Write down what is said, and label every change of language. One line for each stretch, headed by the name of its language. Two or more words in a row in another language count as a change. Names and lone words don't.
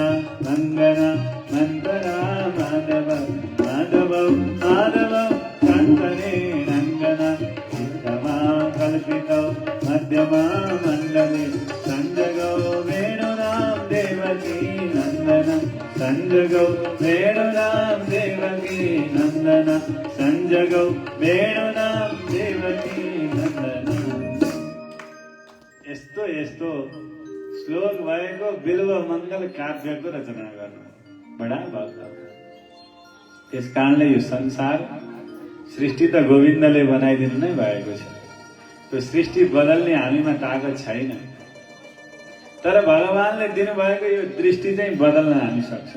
Sanskrit: मङ्गना मन्तरा माधव माधवौ माधवौ चान्तरेण अङ्गना इत्थमा कल्पितौ मध्यमा मण्डले संजगौ वेणुनां देवकी नन्दन संजगौ वेणुनां देवकी नन्दन संजगौ वेणुनां देवकी नन्दन।
Nepali: यस्तो यस्तो श्लोक भएको बिल्वमङ्गल काव्यको रचना गर्नु बडा भक्त। त्यस कारणले यो संसार सृष्टि त गोविन्दले बनाइदिनु नै भएको छ। त्यो सृष्टि बदल्ने हामीमा ताकत छैन, तर भगवानले दिनुभएको यो दृष्टि चाहिँ बदल्न हामी सक्छौँ।